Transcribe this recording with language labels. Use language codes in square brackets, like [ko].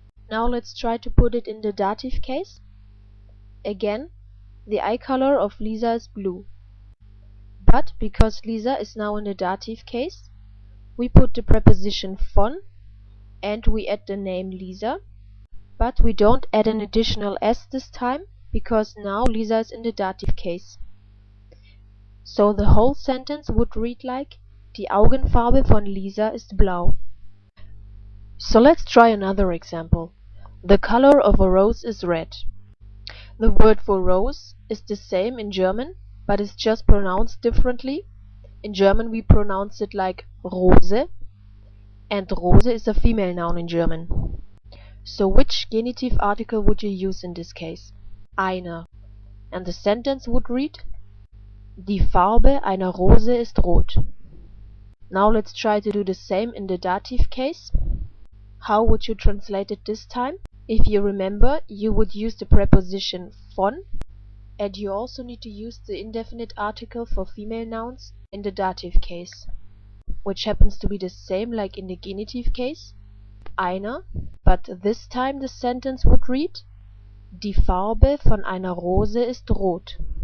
[en] Now let's try to put it in the dative case. Again, the eye color of Lisa is blue. But because Lisa is now in the dative case, we put the preposition von and we add the name Lisa, but we don't add an additional S this time because now Lisa is in the dative case. So the whole sentence would read like: [de] Die Augenfarbe von Lisa ist blau. [en] So let's try another example. The color of a rose is red. The word for rose is the same in German, but it's just pronounced differently. In German we pronounce it like Rose, and Rose is a female noun in German. So which genitive article would you use in this case? [de] Eine. [en] And the sentence would read: [de] Die Farbe einer Rose ist rot. [en] Now let's try to do the same in the dative case. How would you translate it this time? If you remember, you would use the preposition von, and you also need to use the indefinite article for female nouns in the dative case, which happens to be the same like in the genitive case, einer, but this time the sentence would read: [de] Die Farbe von einer Rose ist rot.